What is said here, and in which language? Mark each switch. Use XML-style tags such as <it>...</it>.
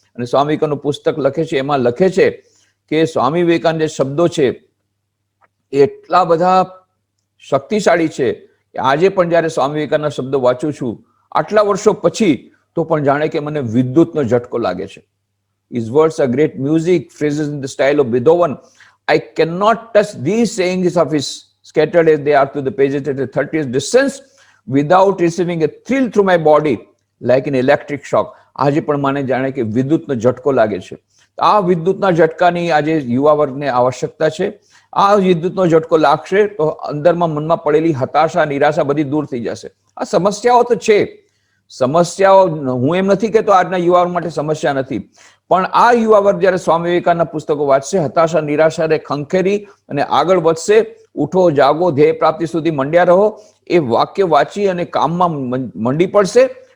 <gu>અને સ્વામી વિવેકાનંદનું પુસ્તક લખે છે, એમાં લખે છે કે સ્વામી વિવેકાનંદ જે શબ્દો છે એ એટલા બધા શક્તિશાળી છે કે આજે પણ જ્યારે સ્વામી વિવેકાનંદના શબ્દો વાંચું છું આટલા વર્ષો પછી, તો પણ જાણે કે મને વિદ્યુતનો ઝટકો લાગે છે.</gu> <en>His words are great music, phrases in the style of Beethoven. I cannot touch these sayings of his, scattered as they are to the pages at a 30th distance, without receiving a thrill through my body like an electric shock.</en> <gu>આજે પણ મને જાણે કે વિદ્યુતનો ઝટકો લાગે છે. આ વિદ્યુતના ઝટકાની આજે યુવા વર્ગને આવશ્યકતા છે. આ વિદ્યુતનો ઝટકો લાગશે તો અંદરમાં મનમાં પડેલી હતાશા, નિરાશા બધી દૂર થઈ જશે. આ સમસ્યાઓ તો છે, સમસ્યાઓ હું એમ નથી કહેતો આજના યુવાનો માટે સમસ્યા નથી, પણ આ યુવા વર્ગ જ્યારે સ્વામી વિવેકાનંદના પુસ્તકો વાંચશે, હતાશા નિરાશાને ખંખેરી અને આગળ વધશે, ઉઠો જાગો ધ્યેય પ્રાપ્તિ સુધી મંડ્યા રહો, એ વાક્ય વાંચી અને કામમાં મંડી પડશે.</gu>